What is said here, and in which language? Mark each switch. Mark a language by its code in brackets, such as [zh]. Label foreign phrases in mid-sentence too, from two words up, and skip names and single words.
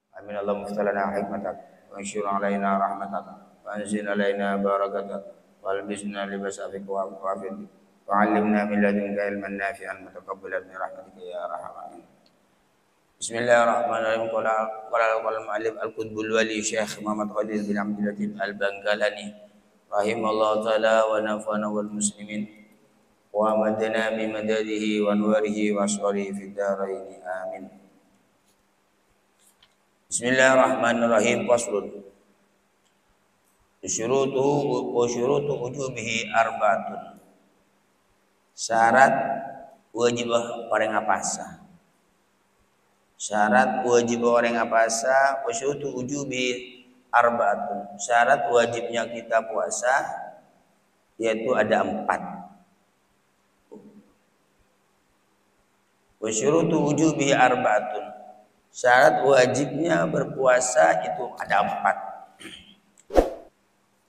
[ar] من الله مفتلنا حكمتك وانشر علينا رحمتك وانزل علينا بركتك والبسنا لباس عفوك وعافيتك وعلمنا من لدنك علما نافعا متقبلا برحمتك يا ارحم الراحمين. بسم الله الرحمن الرحيم. قال المؤلف القطب الولي الشيخ محمد خليل بن عبد اللطيف البنكلاني رحمه الله تعالى ونفعنا والمسلمين وأمدنا بمدده وأنواره وأسراره في الدارين آمين. بسم الله الرحمن الرحيم. فصل. شروطه وشروط وجوبه أربعة. [id] Syarat wajib orang apasa. Syarat wajib orang apasa [ar] وشروط وجوب أربعة. [id] Syarat wajibnya kita puasa yaitu ada 4. [ar] وشروط وجوب أربعة. [id] Syarat wajibnya berpuasa itu ada 4.